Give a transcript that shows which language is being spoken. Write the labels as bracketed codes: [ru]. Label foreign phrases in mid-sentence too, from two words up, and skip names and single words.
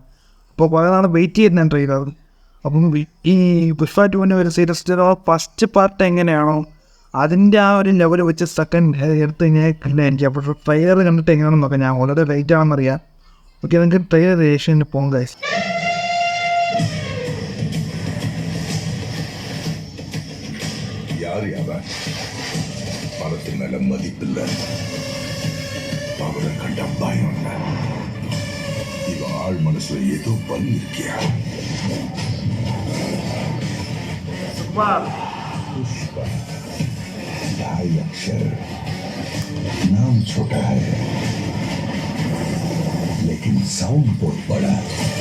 [ml] അപ്പോൾ കുറേ നാൾ വെയിറ്റ് ചെയ്യുന്ന ട്രെയിലർ. അപ്പം ഈ പുഷ്പ 2 ഒരു സീരീസ് [en] first part [ml] എങ്ങനെയാണോ അതിൻ്റെ ആ ഒരു ലെവൽ വെച്ച് സെക്കൻഡ് എടുത്ത് കഴിഞ്ഞാൽ കണ്ടായിരിക്കും. അപ്പോൾ ട്രെയിലർ കണ്ടിട്ട് എങ്ങനെയാണെന്ന് നോക്കാം. ഞാൻ വളരെ വെയിറ്റ് ആണെന്നറിയാം. ഓക്കെ, നിങ്ങൾക്ക് ട്രെയിലർ ഏഷ്യന് പോകാം ഗൈസ്. [ta] பணத்து மேல மதிப்பில்லை, அவரை கண்ட பயம் இல்லை. இவ ஆள் மனசுல ஏதோ பண்ணிருக்கியா? [hi] पुष्पा ढाई अक्षर, नाम छोटा है लेकिन साउंड बहुत बड़ा है.